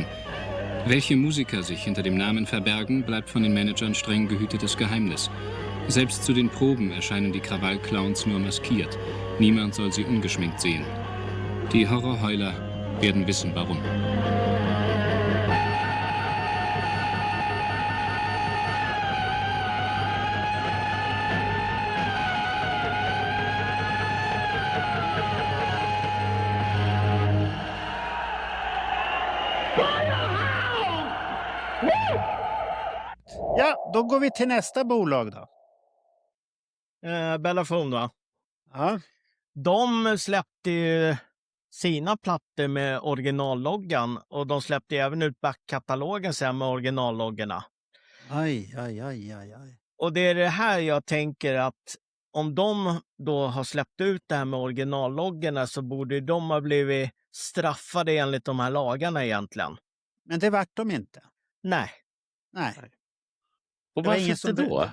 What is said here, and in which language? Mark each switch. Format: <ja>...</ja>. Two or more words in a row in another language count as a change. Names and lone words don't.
<de>Welche Musiker sich hinter dem Namen verbergen, bleibt von den Managern streng gehütetes Geheimnis. Selbst zu den Proben erscheinen die Krawallclowns nur maskiert. Niemand soll sie ungeschminkt sehen. Die Horrorheuler werden wissen, warum.</de> <sv>Ja, då går vi till nästa bolag då. Bellafon, va? Ja. De släppte ju sina plattor med originalloggan och de släppte även ut backkatalogen sen med originalloggorna. Aj, aj, aj, aj, aj. Och det är det här jag tänker att om de då har släppt ut det här med originalloggorna så borde de ha blivit straffade enligt de här lagarna egentligen. Men det vart de inte. Nej. Nej. Och Det var, varför ingen inte som, då?</sv>